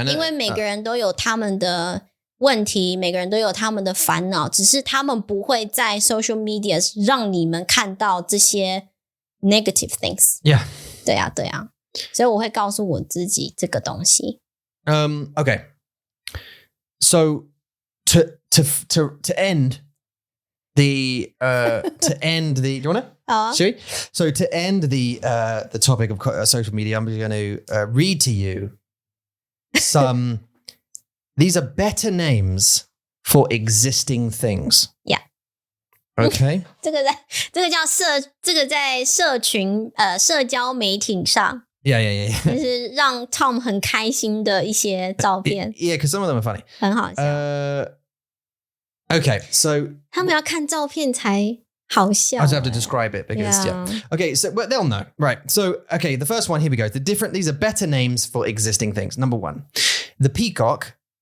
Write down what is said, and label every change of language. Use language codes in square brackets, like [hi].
[zh] 因为每个人都有他们的问题，每个人都有他们的烦恼，只是他们不会在 [en] social media [zh] 让你们看到这些 [en] negative things. Yeah. [zh] 对啊，所以我会告诉我自己这个东西。 [en] Okay. So to end the do you want to? Should we? So to end the topic of social media, I'm just going to read to you some. These are better names for existing things. Yeah. Okay. [zh] 这个在社群社交媒体上 [en] Yeah. [zh] 就是让 Tom 很开心的一些照片。 [en] Yeah, because some of them are funny. [zh] 很好笑。 [en] Okay, so [zh] 他们要看照片才好笑。 [en] I just have to describe it because Okay, so well, they'll know. Right. So okay, the first one, here we go. These are better names for existing things. Number 1, the peacock